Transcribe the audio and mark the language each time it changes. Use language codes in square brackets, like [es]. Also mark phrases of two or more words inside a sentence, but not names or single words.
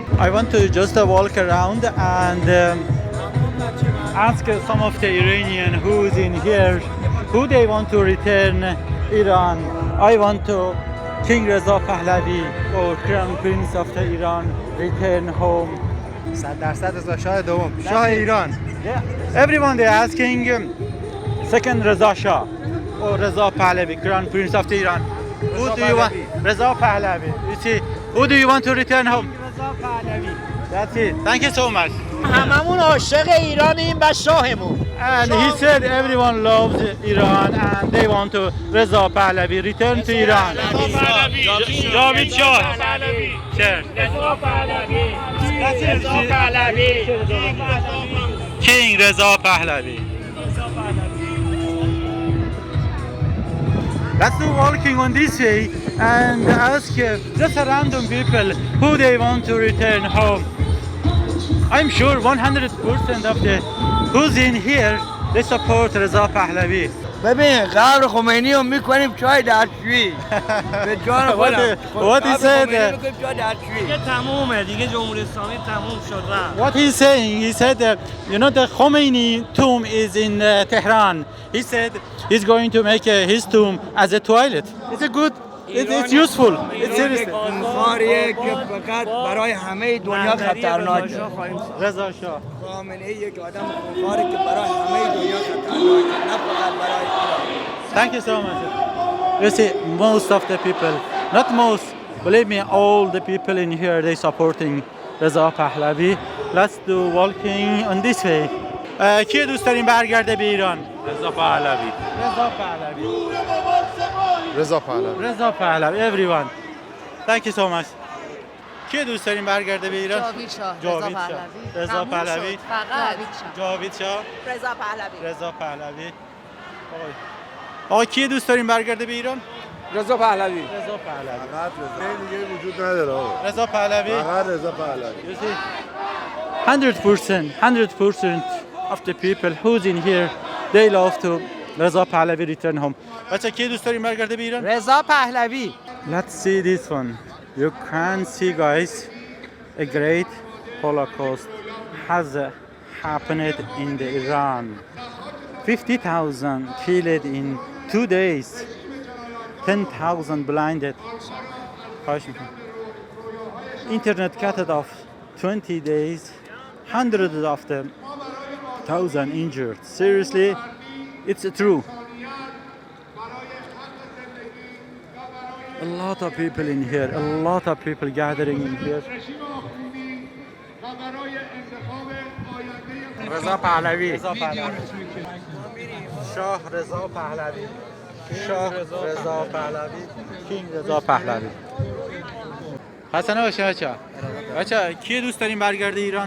[en] I want to just walk around and ask some of the Iranian who's in here, who they want to return Iran. I want to King Reza Pahlavi or Crown Prince of the Iran return home. [fa] 100% رضا شاه دوم شاه ایران. [en] Yeah. Everyone they're asking second Reza Shah or Reza Pahlavi, Crown Prince of the Iran. Who do you want? Reza Pahlavi. You see, who do you want to return home? Reza Pahlavi. That's it. Thank you so much. [fa] هممون عاشق ایرانیم و شاهمون. [en] And he said everyone loves Iran and they want to Reza Pahlavi return to Iran. [fa] جاوید شاه [en] King Reza Pahlavi. Let's do walking on this way and ask just a random people who they want to return home. I'm sure 100% of the who's in here they support Reza Pahlavi. [fa] ببین قبر خمینی رو میکنیم چای دستشویی به جان خودم. [en] What he said? [fa] دیگه تمومه، دیگه جمهوری اسلامی تموم شد رفت. [en] What he's saying, he said, you know, the Khomeini tomb is in Tehran. He said he's going to make his tomb as a toilet. It's a good, it's useful. It's seriously. [fa] خاریه که فقط برای همه دنیا خطرناکه. رضا شاه. خامنه‌ای یک آدم خونخواره که برای همه دنیا خطرناکه، نه فقط برای ایران. [en] Thank you so much. You see, most of the people, not most, believe me, all the people in here, they supporting Reza Pahlavi. Let's do walking on this way. [fa] کی دوست داریم برگرده به ایران؟ رضا پهلوی. رضا پهلوی. رضا پهلوی. رضا پهلوی. [en] Everyone. Thank you so much. [fa] کی دوست داریم برگرده به ایران؟ جاوید شاه. رضا پهلوی. فقط جاوید شاه. رضا پهلوی. رضا پهلوی. آقا کی دوست داریم برگرده به ایران؟ رضا پهلوی. رضا پهلوی. فقط رضا دیگه وجود نداره آقا. رضا پهلوی. فقط رضا پهلوی. [en] 100% of the people who's in here they love to Reza Pahlavi return home. [fa] بچه کی دوست داریم برگرده به ایران؟ رضا پهلوی. [en] Let's see this one. You can see guys a great Holocaust has happened in the Iran. 50,000 killed in 2 days. 10,000 blinded. Internet cut off 20 days. Hundreds of them, 1,000 injured. Seriously, it's true. A lot of people in here, a lot of people gathering in here. [fa] رضا پهلوی. رضا پهلوی. شاه رضا پهلوی. شاه رضا پهلوی. کینگ رضا پهلوی. حسن باشه بچه کی دوست داریم برگرده ایران؟